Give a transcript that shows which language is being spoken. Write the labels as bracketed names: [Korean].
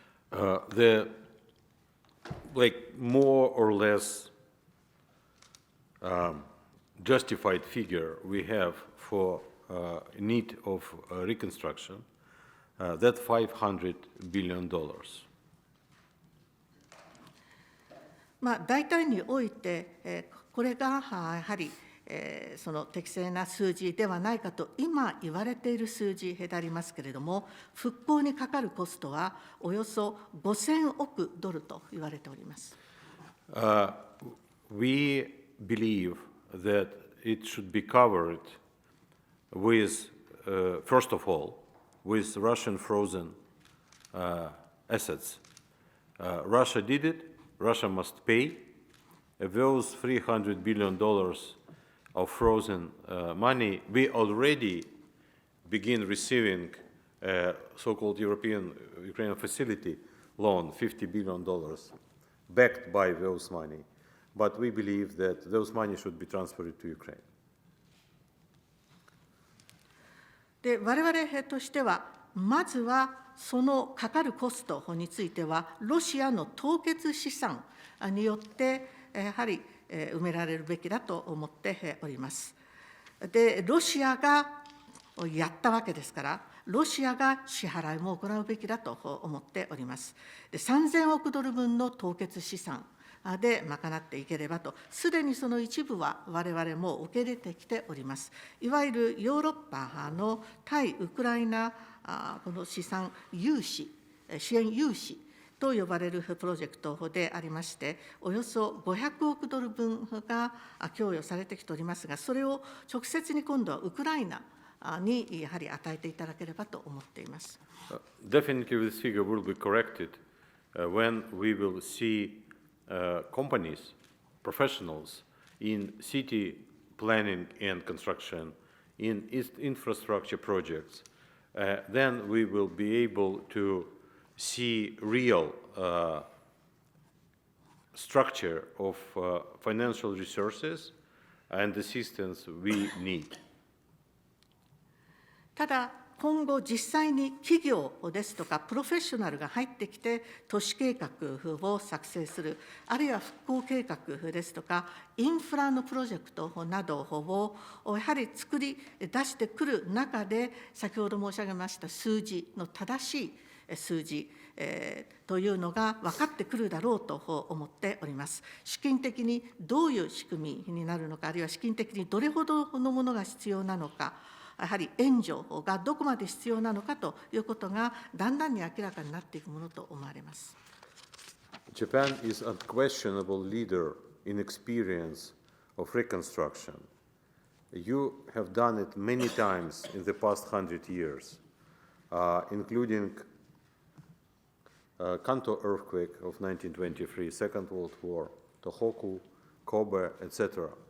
[English] The more or less justified figure we have for need of reconstruction, that $500 billion. [Japanese] 大体において、これがやはりその適正な数字ではないかと今言われている数字でありますけれども、復興にかかるコストはおよそ5000億ドルと言われております。 [English] We believe that it should be covered with, first of all, with Russian frozen assets. Russia did it. Russia must pay. Those $300 billion of frozen money, we already begin receiving so-called European Ukrainian facility loan, $50 billion, backed by those money. But we believe that those money should be transferred to Ukraine. [Japanese] で、我々としては、まずはそのかかるコストについては、ロシアの凍結資産によってやはり埋められるべきだと思っております。で、ロシアがやったわけですから、ロシアが支払いも行うべきだと思っております。で、3000億ドル分の凍結資産で賄っていければと、すでにその一部は我々も受け入れてきております。いわゆるヨーロッパの対ウクライナこの資産融資、支援融資と呼ばれるプロジェクトでありまして、およそ500億ドル分が供与されてきておりますが、それを直接に今度はウクライナにやはり与えていただければと思っています。 [English] Definitely this figure will be corrected when we will see companies, professionals in city planning and construction, in infrastructure projects. Then we will be able to see real structure of financial resources and assistance we need. [Japanese] ただ、今後実際に企業ですとかプロフェッショナルが入ってきて都市計画を作成する、あるいは復興計画ですとかインフラのプロジェクトなどをやはり作り出してくる中で、先ほど申し上げました数字の正しい数字というのが分かってくるだろうと思っております。資金的にどういう仕組みになるのか、あるいは資金的にどれほどのものが必要なのか、やはり援助がどこまで必要なのかということがだんだんに明らかになっていくものと思われます。 [English] Japan is an unquestionable leader in experience of reconstruction. You have done it many times in the past 100 years, including Kanto earthquake of 1923, Second World War, Tohoku, Kobe, etc.